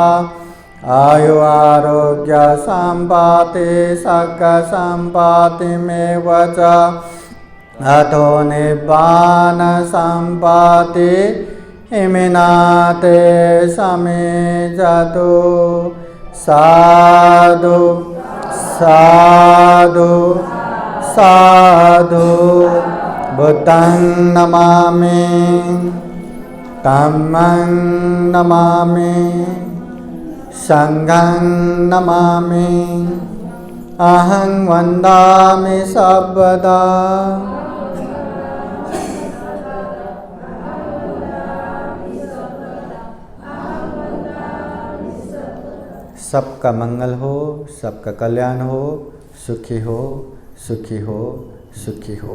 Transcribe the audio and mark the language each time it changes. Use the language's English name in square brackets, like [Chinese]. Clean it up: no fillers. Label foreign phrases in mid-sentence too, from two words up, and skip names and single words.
[Pali] आयु आरोग्य सम्पत्ति सक्खसम्पत्तिमेव च अतो निब्बान सम्पत्ति इमिनाते समिजतु। साधु साधु साधु। बुद्धं नमामि, धम्मं नमामि, संघं नमामि, अहं वन्दामि सर्वदा। [Hindi] सबका मंगल हो, सबका कल्याण हो, सुखी हो, सुखी हो, सुखी हो।